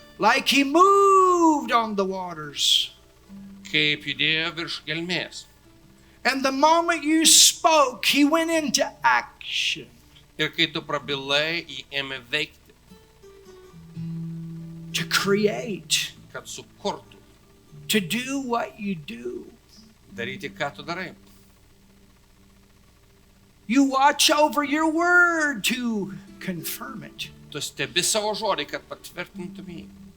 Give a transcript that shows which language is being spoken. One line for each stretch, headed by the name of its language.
English: like he moved on the waters.
Lithuanian: kaip judėjo virš gelmės.
English: And the moment you spoke, he went into action.
Lithuanian: Ir kai tu prabilai, jį ėmė veikti,
English: To create,
Lithuanian: kad sukurtų,
English: to do what you do.
Lithuanian: daryti, ką tu darai.
English: You watch over your word to confirm it.
Lithuanian: Tu stebi savo žodį, kad patvirtintum jį.